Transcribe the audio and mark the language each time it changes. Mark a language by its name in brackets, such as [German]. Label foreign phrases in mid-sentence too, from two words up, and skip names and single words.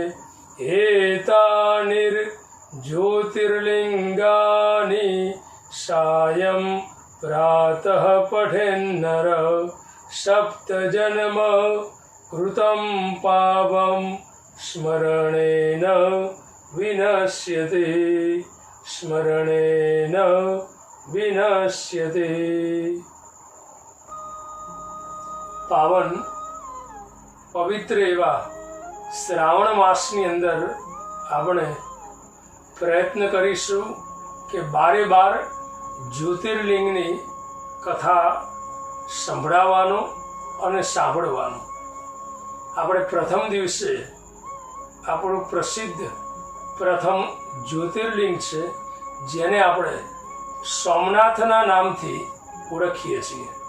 [Sanskrit] एतानिर्ज्योतिर्लिङ्गानि सायं प्रातः पठेन्नर सप्तजन्म कृतं पापं स्मरणेन विनश्यति स्मरणेन विनश्यति। [Gujarati] પાવન પવિત્ર એવા શ્રાવણ માસની અંદર આપણે પ્રયત્ન કરીશું કે બારે બાર જ્યોતિર્લિંગની કથા સંભળાવવાનો અને સાંભળવાનો। આપણે પ્રથમ દિવસે આપણું પ્રસિદ્ધ પ્રથમ જ્યોતિર્લિંગ છે જેને આપણે સોમનાથના નામથી ઓળખીએ છીએ।